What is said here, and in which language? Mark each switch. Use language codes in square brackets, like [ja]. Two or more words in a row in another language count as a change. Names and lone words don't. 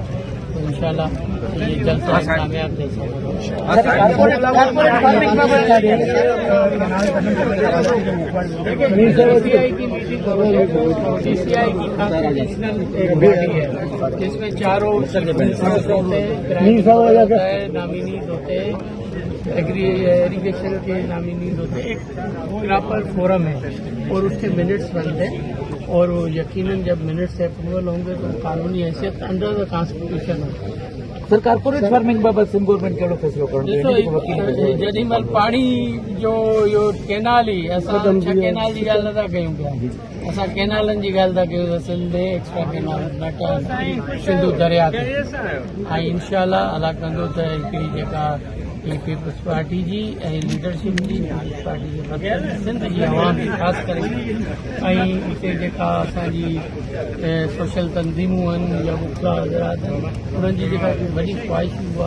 [ur] تو انشاءاللہ یہ جلسہ کامیاب جلسہ DCI کی [en] constitutional body [ur] ہے جس میں چاروں ہوتے ہیں، نامینیز ہوتے ہیں، ایریگیشن کے نامینیز ہوتے ہیں. ایک [en] proper forum [ur] ہے اور اس کے منٹس بنتے ہیں، اور وہ یقیناً جب [en] minutes approval [ur] ہوں گے تو قانونی حیثیت [en] under the constitution [ur] ہوگا. [sd] سر [en] corporate farming [sd] بابت سندھ گورنمنٹ کہڑو فیصلو ॾिसो जेॾी महिल पाणी जो इहो केनाल ई असां 6 केनाल जी ॻाल्हि नथा कयूं पिया, असां केनालनि जी ॻाल्हि था कयूं त सिंध [en] extra canal [sd] नट सिंधु दरिया ते. ऐं इनशाला अला कंदो त हिकिड़ी जेका पीपल्स पार्टी जी ऐं लीडरशिप जी पीपल्स पार्टी जे मक़सद सिंध जी अवाम जी ख़ासि करे ऐं हिते जेका असांजी सोशल तंज़ीमूं आहिनि या मुख्य हज़रात आहिनि उन्हनि जी जेका वॾी ख़्वाहिश उहा